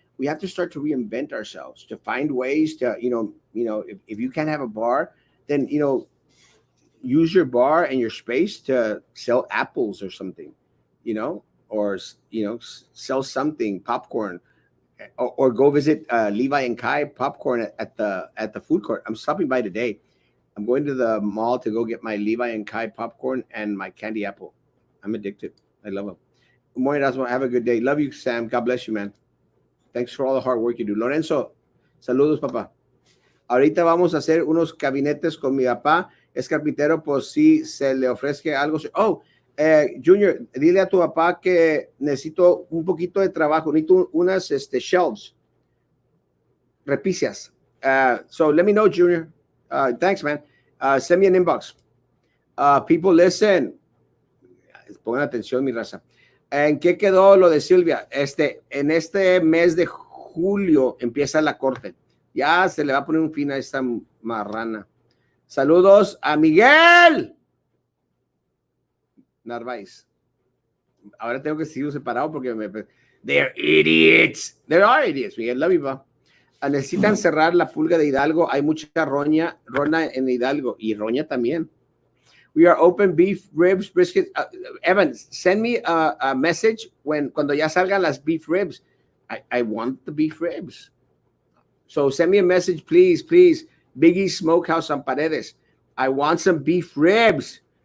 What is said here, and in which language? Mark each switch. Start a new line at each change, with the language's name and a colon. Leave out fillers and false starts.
English: We have to start to reinvent ourselves, to find ways to, if you can't have a bar, then, use your bar and your space to sell apples or something, or, sell something, popcorn, or go visit Levi and Kai popcorn at the food court. I'm stopping by today. I'm going to the mall to go get my Levi and Kai popcorn and my candy apple. I'm addicted. I love them. Good morning, Erasmo. Have a good day. Love you, Sam. God bless you, man. Thanks for all the hard work you do.
Spanish: Lorenzo, saludos, papá. Ahorita vamos a hacer unos gabinetes con mi papá. Es carpintero, por si se le ofrezca algo. Oh, Junior, dile a tu papá que necesito un poquito de trabajo. Necesito unas shelves. Repicias.
English: So let me know, Junior. Thanks, man. Send me an inbox. People, listen.
Spanish: Pongan atención, mi raza. ¿En qué quedó lo de Silvia? En este mes de julio empieza la corte. Ya se le va a poner un fin a esta marrana. Saludos a Miguel Narváez. Ahora tengo que seguir separado porque
English: they're idiots. There are idiots, Miguel. Love you, pa.
Spanish: Necesitan cerrar la pulga de Hidalgo. Hay mucha rona en Hidalgo y roña también.
English: We are open beef ribs, brisket. Evan, send me a message
Spanish: cuando ya salgan las
English: beef ribs. I want the beef ribs. So send me a message, please. Biggie Smokehouse on Paredes. I want some beef ribs.